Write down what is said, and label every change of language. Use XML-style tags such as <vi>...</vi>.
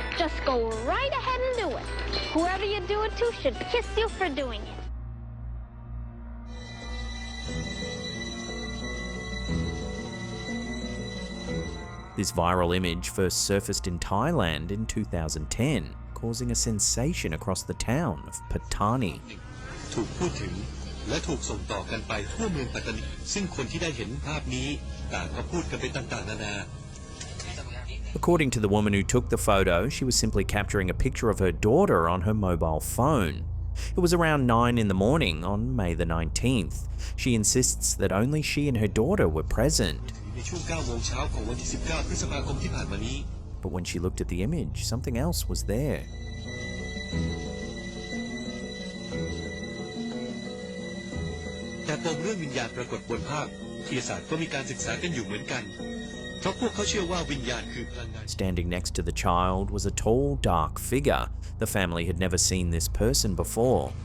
<en>Just go right ahead and do it. Whoever you do it to should kiss you for doing it. This viral image first surfaced in Thailand in 2010, causing a sensation across the town of Pattani.</en> <th>ถูกพูดถึงและถูกส่งต่อกันไปทั่วเมืองปัตตานีซึ่งคนที่ได้เห็นภาพนี้ต่างก็พูดกันไปต่างๆนานา</th> <en>According to the woman who took the photo, she was simply capturing a picture of her daughter on her mobile phone. It was around 9 in the morning on May the 19th. She insists that only she and her daughter were present.</en> <th>ในช่วง 9 โมงเช้าของวันที่ 19 พฤษภาคมที่ผ่านมานี้</th> <en>But when she looked at the image, something else was there.</en> <th>แต่ปมเรื่องวิญญาณปรากฏบนภาพวิทยาศาสตร์ก็มีการศึกษากันอยู่เหมือนกัน เพราะพวกเขาเชื่อว่าวิญญาณคือพลังงาน</th> <en>Standing next to the child was a tall, dark figure. The family had never seen this person before.</en>